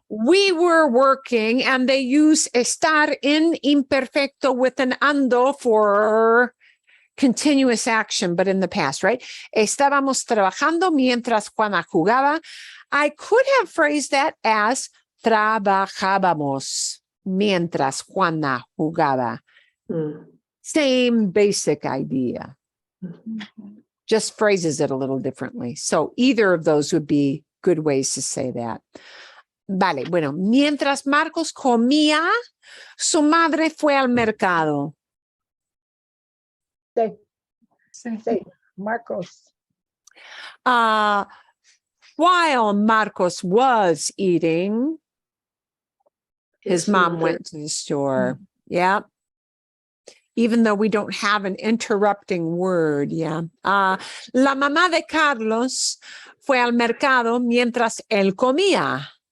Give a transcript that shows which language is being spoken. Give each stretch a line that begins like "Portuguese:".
English: We were working, and they use estar in imperfecto with an ando for continuous action, but in the past, right?
Spanish: Estábamos trabajando mientras Juana jugaba.
English: I could have phrased that as
Spanish: trabajábamos mientras Juana jugaba.
English: Same basic idea. Just phrases it a little differently. So either of those would be good ways to say that.
Spanish: Vale, bueno, mientras Marcos comía, su madre fue al mercado.
English: Say, Marcos. While Marcos was eating, his mom went to the store. Yeah. Even though we don't have an interrupting word. Yeah.
Spanish: La mamá de Carlos fue al mercado mientras él comía.